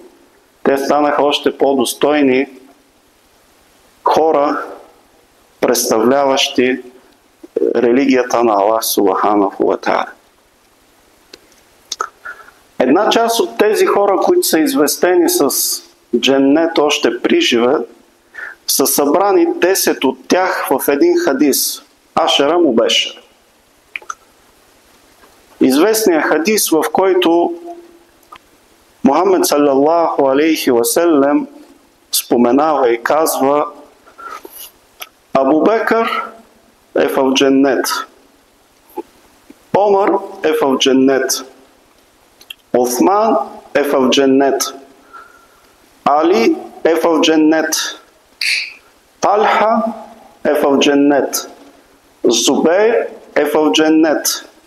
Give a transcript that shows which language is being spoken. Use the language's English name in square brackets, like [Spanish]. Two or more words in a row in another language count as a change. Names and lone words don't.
[Bulgarian] Те станаха още по-достойни хора, представляващи религията на Аллах [Arabic] سبحانه وتعالى. [Bulgarian] Една част от тези хора, които са известени с дженнет още приживе, са събрани 10 от тях в един хадис. [Arabic] العشرة المبشرة. [Bulgarian] Известният хадис, в който Мухаммед [Arabic] صلى الله عليه وسلم [Bulgarian] споменава и казва: Абу Бекър е в дженнет, Омар е в дженнет, Осман е в дженнет, Али е в дженнет, Талха е в дженнет, Зубейр е в дженнет,